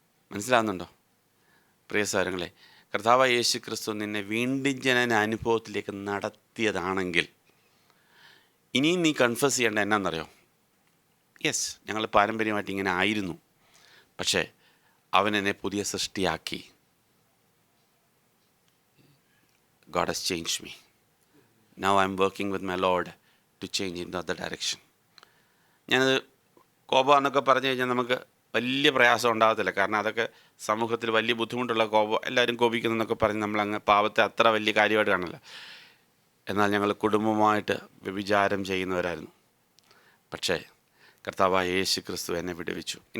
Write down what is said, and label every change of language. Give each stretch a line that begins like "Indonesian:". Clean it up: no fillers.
Malayalam: മനസ്സിലാകുന്നുണ്ടോ പ്രിയ സഹോദരങ്ങളെ? കർത്താവായ യേശു ക്രിസ്തു നിന്നെ വീണ്ടും ജനന അനുഭവത്തിലേക്ക് നടത്തിയതാണെങ്കിൽ ഇനിയും നീ കൺഫസ് ചെയ്യേണ്ട എന്നാന്നറിയോ? യെസ്, ഞങ്ങൾ പാരമ്പര്യമായിട്ട് ഇങ്ങനെ ആയിരുന്നു, പക്ഷേ അവൻ എന്നെ പുതിയ സൃഷ്ടിയാക്കി.
English: God has changed me. Now I'm working with my Lord to change in the other direction.
Malayalam: ഞാനത് കോപം എന്നൊക്കെ പറഞ്ഞു കഴിഞ്ഞാൽ നമുക്ക് വലിയ പ്രയാസം ഉണ്ടാകത്തില്ല. കാരണം അതൊക്കെ സമൂഹത്തിൽ വലിയ ബുദ്ധിമുട്ടുള്ള കോപം, എല്ലാവരും കോപിക്കുന്നതെന്നൊക്കെ പറഞ്ഞ് നമ്മളങ്ങ് പാവത്തെ അത്ര വലിയ കാര്യമായിട്ട് കാണില്ല. എന്നാൽ ഞങ്ങൾ കുടുംബമായിട്ട് വ്യഭിചാരം ചെയ്യുന്നവരായിരുന്നു. പക്ഷേ കർത്താവായ യേശു ക്രിസ്തു എന്നെ വിടുവിച്ചു.